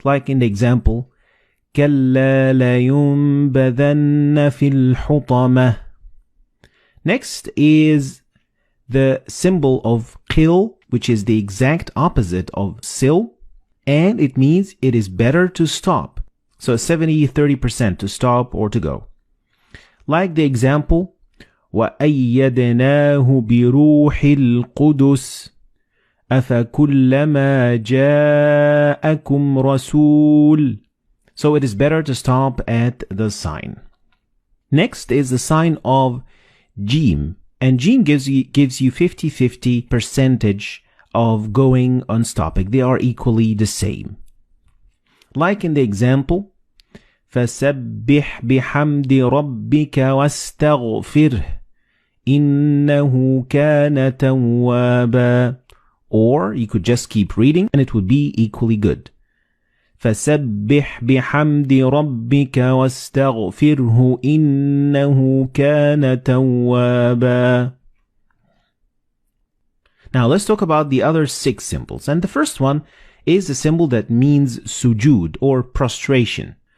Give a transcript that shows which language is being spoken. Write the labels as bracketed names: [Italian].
[English] Like in the example, [Arabic] كَلَّا لَيُنْبَذَنَّ فِي الْحُطَمَةِ. [English] Next is the symbol of qil, which is the exact opposite of sil, and it means it is better to stop. So 70-30% to stop or to go. Like the example, [Arabic] وَأَيَّدْنَاهُ بِرُوحِ الْقُدُسِ أَفَكُلَّمَا جَاءَكُمْ رَسُولٌ. [English] So it is better to stop at the sign. Next is the sign of Jim. And Jim gives you 50-50 percentage of going on stopping. They are equally the same. Like in the example, [Arabic] فَسَبِّحْ بِحَمْدِ رَبِّكَ وَاسْتَغْفِرْهِ إِنَّهُ كَانَ تَوَّابًا. [English] Or you could just keep reading and it would be equally good. [Arabic] فَسَبِّحْ بِحَمْدِ رَبِّكَ وَاسْتَغْفِرْهُ إِنَّهُ كَانَ تَوَّابًا. [English] Now let's talk about the other 6 symbols. And the first one is the symbol that means sujud or prostration.